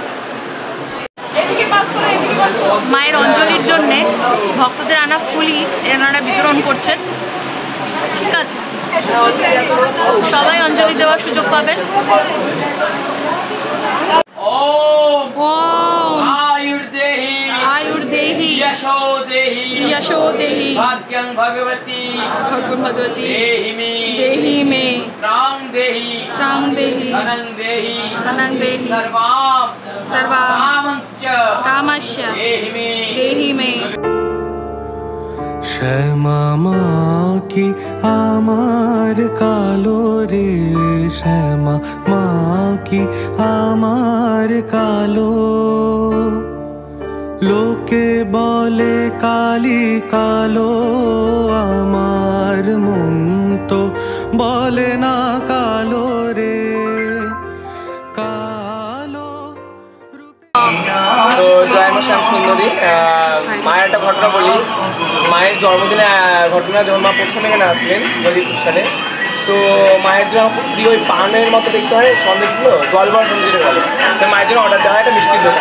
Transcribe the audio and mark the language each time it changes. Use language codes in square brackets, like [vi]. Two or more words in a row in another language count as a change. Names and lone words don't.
[bn] মায়ের অঞ্জলির জন্যে ভক্তদের আনা ফুলই এনারা বিতরণ করছেন। ঠিক আছে, সবাই অঞ্জলি দেওয়ার সুযোগ পাবেন। [sa] আয়ুর্দেহি আয়ুর্দেহি যশোদেহি यशो देहि भाग्यं भगवती भगवती देहि मे त्रां देहि धनं देहि सर्वां कामश्च देहि मे [bn] শ্যামা মা কি আমার কালো রে শ্যামা মা কি আমার কালো লোকে বলে কালী কালো আমার মন তো বলে না কালো রে কালো তো জয় মা শ্যাম সুন্দরী মায়ের একটা ঘটনা বলি। মায়ের জন্মদিনে ঘটনা যখন মা প্রথম এখানে আসলেন 2021 সালে, তো মায়ের জন্য খুব প্রিয় ওই পানের মতো দেখতে হয় সন্দেশগুলো, জল ভরা সন্দেশ বলে, তো মায়ের জন্য অর্ডার দেওয়া হয় একটা মিষ্টির দোকানে।